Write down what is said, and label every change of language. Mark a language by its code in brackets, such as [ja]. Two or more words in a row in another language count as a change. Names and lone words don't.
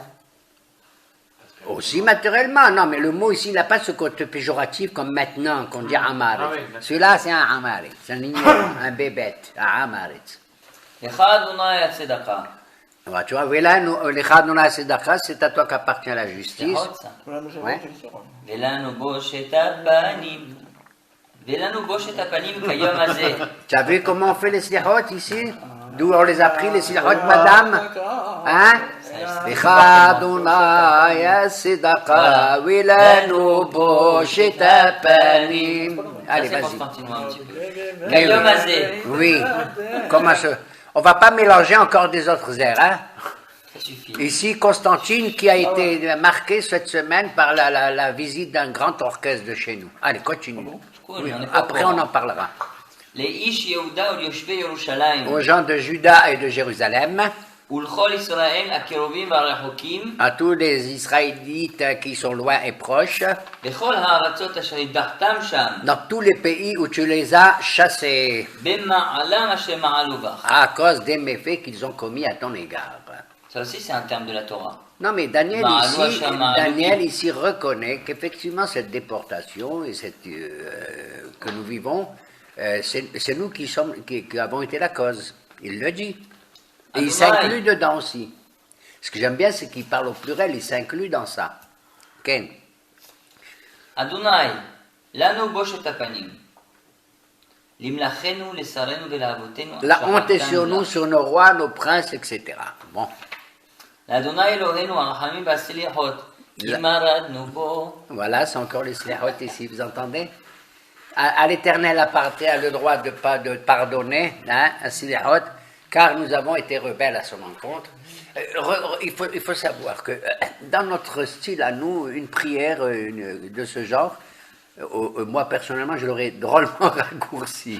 [fr] Aussi matériellement, non, mais le mot ici, il n'a pas ce côté péjoratif comme maintenant, qu'on dit Amaret. Ah oui, celui-là, c'est un Amaret, c'est un ignorant, un bébête, un Amaret. [he] לך אדוני הצדקה. [fr] Ouais, tu vois, [he] לך אדוני הצדקה, [fr] c'est à toi qu'appartient la justice. Ouais. [he] ולנו בושת הפנים. ולנו בושת הפנים כיום הזה. [fr] Tu as vu comment on fait les slichot ici? D'où on les a pris, les slichot, madame? Hein? [he] לך אדוני הצדקה, ולנו בושת הפנים. [fr] Allez, Ça, c'est vas-y. pour continuer un petit peu. Oui, [he] כיום הזה. [fr] oui. Comment ça? On va pas mélanger encore des autres airs, hein. Ça suffit. Ici, Constantine qui a été marqué cette semaine par la visite d'un grand orchestre de chez nous. Allez, continue. Cool, Oui, on est pas après, au on courant. en parlera. [he] לאיש יהודה וליושבי ירושלים [fr] Aux gens de Juda et de Jérusalem, [he] ולכל ישראל הקרובים והרחוקים [fr] à tous les Israélites qui sont loin et proches, [he] בכל הארצות אשר הדחתם שם [fr] dans tous les pays où tu les as chassés, [he] במעלם אשר מעלו בך. [fr] à cause des méfaits qu'ils ont commis à ton égard. Ça aussi c'est un terme de la Torah. Non, mais Daniel [he] Ma'alou [fr] ici, [he] השם, מעלו [fr] Daniel [he] Ki. [fr] ici reconnaît qu'effectivement cette déportation et cette, que nous vivons, c'est nous qui avons été la cause. Il le dit. Et il [he] Adonai. [fr] s'inclut dedans aussi. Ce que j'aime bien, c'est qu'il parle au pluriel, il s'inclut dans ça. [he] Ken. אדוני, לנו בושת הפנים. למלכנו, לשרנו ולאבותינו. [fr] La honte est [he] אשר [fr] sur [he] נתנו [fr] nous, [he] לך. [fr] sur nos rois, nos princes, etc. Bon. [he] לאדוני אלוהינו הרחמים והסליחות. כי La- מרדנו בו. [fr] Voilà, c'est encore les slihot ici, vous entendez? À l'Éternel appartient le droit de pardonner, hein, à slihot, car nous avons été rebelles à son encontre. Il faut savoir que dans notre style à nous, une prière de ce genre, moi personnellement, je l'aurais drôlement raccourci.